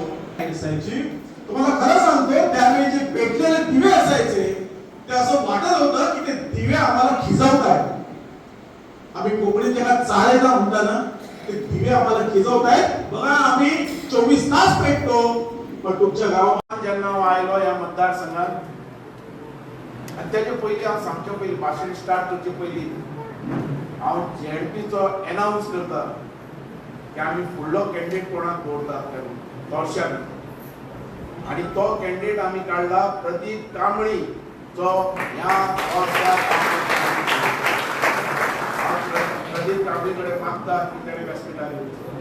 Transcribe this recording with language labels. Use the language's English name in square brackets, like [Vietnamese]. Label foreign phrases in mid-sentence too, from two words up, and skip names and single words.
[Marathi] तुम्हाला खरं सांगतो, त्यावेळी जे पेटलेले दिवे असायचे ते असं वाटत होतं की ते दिवे आम्हाला खिजवतायत. आम्ही कोकणी त्याला चालेला म्हणताना ते दिवे आम्हाला खिजवतायत. बघा, आम्ही 24 तास पेटतो, पण तुमच्या गावात [Konkani] जेन्ना आयलो या मतदारसंघात आणि त्याचे पयलीं हांव सांगचे पयलीं भाशण स्टार्ट करचे पयलीं हांव जेडपीचो अनाउन्स करता की आमी फुडलो कॅन्डिडेट कोणाक दवरता तोरश्यान. आणि तो कॅन्डिडेट आमी काडला प्रदीप कांबळी, जो ह्या प्रदीप कांबळी कडेन मागता की ताणें व्यासपीठार येवचो.